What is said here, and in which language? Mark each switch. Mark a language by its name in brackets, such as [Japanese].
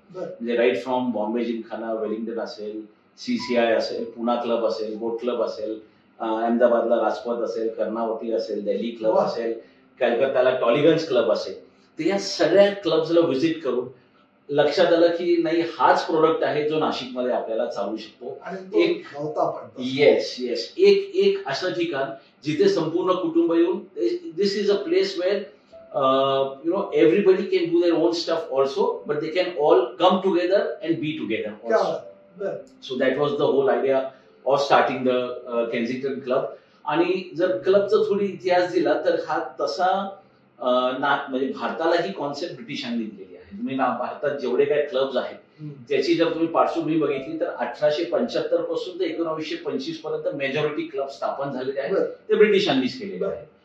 [Marathi] म्हणजे right from Bombay Gymkhana, Wellington असेल, CCI असेल, पुणा क्लब असेल, बोट क्लब असेल, अहमदाबादला राजपथ असेल, कर्नावती असेल, दिल्ली क्लब असेल, कलकत्ताला टॉलिगन्स क्लब असेल. तर या सगळ्या क्लब्सला व्हिजिट करून लक्षात आलं की नाही, हाच प्रोडक्ट आहे जो नाशिकमध्ये आपल्याला चालू शकतो. एक असं ठिकाण जिथे संपूर्ण कुटुंब येऊन, [English] This is a place where everybody can do their own stuff also, but they can all come together and be together also. So that was the whole idea of starting the Kensington Club. [Marathi] आणि जर क्लबचा थोडी इतिहास दिला तर हा तसा म्हणजे भारताला ही कॉन्सेप्ट ब्रिटिशांनी दिलेली आहे. तुम्ही भारतात जेवढे काही क्लब्स आहेत त्याची जर तुम्ही पार्श्वभूमी बघितली तर 1875 पासून ते 1925 पर्यंत मेजॉरिटी क्लब स्थापन झालेले आहेत ते ब्रिटिशांनीच केलेले आहेत.